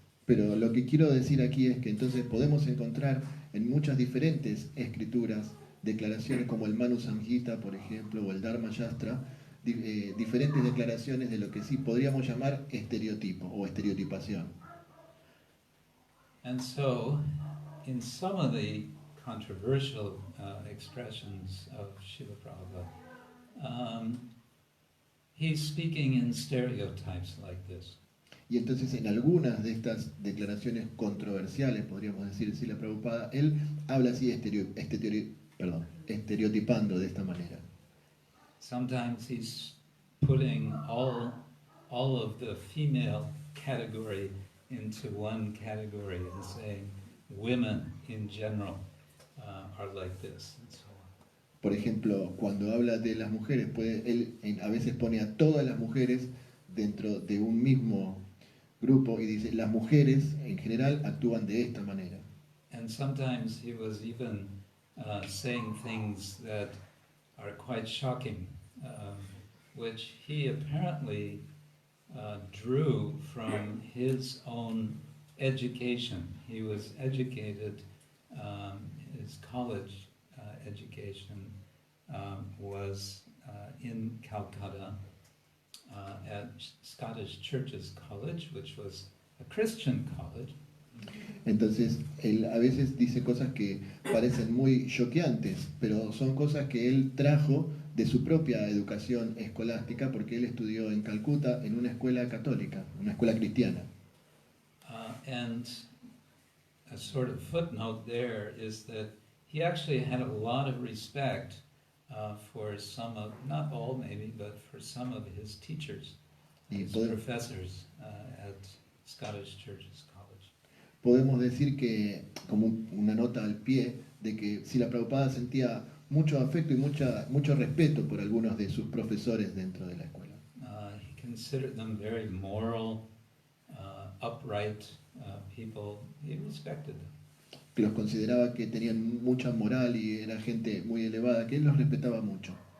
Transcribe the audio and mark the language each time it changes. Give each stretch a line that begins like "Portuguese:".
Spanish: Pero lo que quiero decir aquí es que entonces podemos encontrar en muchas diferentes escrituras declaraciones como el Manu Samhita, por ejemplo, o el Dharma Shastra, diferentes declaraciones de lo que sí podríamos llamar estereotipo o estereotipación.
English: And so, in some of the controversial expressions of Srila Prabhupada, he's speaking in stereotypes like this.
Spanish: Y entonces en algunas de estas declaraciones controversiales, podríamos decir, Srila Prabhupada, él habla así estereotipando de esta manera.
English: Sometimes he's putting all of the female category into one category and saying women in general are like this and so on.
Spanish: Por ejemplo, cuando habla de las mujeres, él a veces pone a todas las mujeres dentro de un mismo grupo y dice las mujeres en general actúan de esta manera.
English: And sometimes he was even saying things that are quite shocking, which he apparently drew from his own education. He was educated, his college education was in Calcutta at Scottish Churches College, which was a Christian college.
Spanish: Entonces, él a veces dice cosas que parecen muy choqueantes, pero son cosas que él trajo de su propia educación escolástica, porque él estudió en Calcuta en una escuela católica, una escuela cristiana.
English: And a sort of footnote there is that he actually had a lot of respect for some of, not all maybe, but for some of his teachers, his professors at Scottish Churches College.
Spanish: Podemos decir que, como una nota al pie, de que Srila Prabhupada sentía mucho afecto y mucho respeto por algunos de sus profesores dentro de la escuela.
English: He considered them very moral, upright people. He respected them.
Spanish: Los consideraba que tenían mucha moral y era gente muy elevada, que él los respetaba mucho.